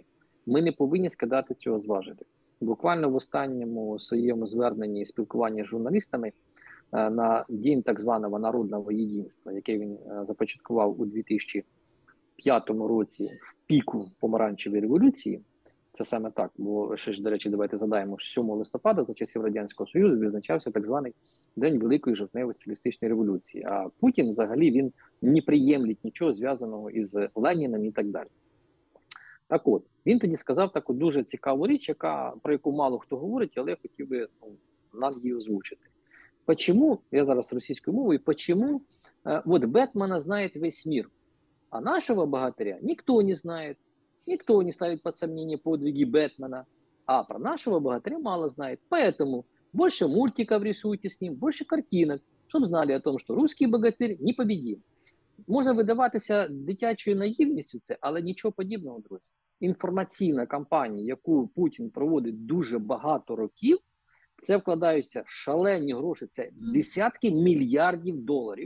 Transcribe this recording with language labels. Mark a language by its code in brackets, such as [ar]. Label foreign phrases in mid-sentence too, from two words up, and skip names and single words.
[uk] Ми не повинні скидати цього зважити. Буквально в останньому своєму зверненні і спілкуванні з журналістами на День так званого народного єдинства, який він започаткував у 2005 році в піку помаранчевої революції, це саме так, бо ще ж, до речі, давайте згадаємо, 7 листопада за часів Радянського Союзу відзначався так званий День Великої жовтневої соціалістичної революції. А Путін взагалі він не приємлить нічого зв'язаного із Леніном і так далі. Так от, він тоді сказав таку дуже цікаву річ, про яку мало хто говорить, але я хотів би нам її озвучити. Почему, я зараз російською мовою, [ru] почему вот Бэтмена знает весь мир, а нашего богатыря никто не знает, никто не ставит под сомнение подвиги Бэтмена, а про нашего богатыря мало знает. Поэтому больше мультиков рисуйте с ним, больше картинок, [uk] щоб знали [ru] о том, [uk] що русський [ru] богатир непобедим. [uk] Можна видаватися дитячою наївністю це, але нічого подібного, друзі. Інформаційна кампанія, яку Путін проводить дуже багато років, це вкладаються шалені гроші, це десятки мільярдів доларів.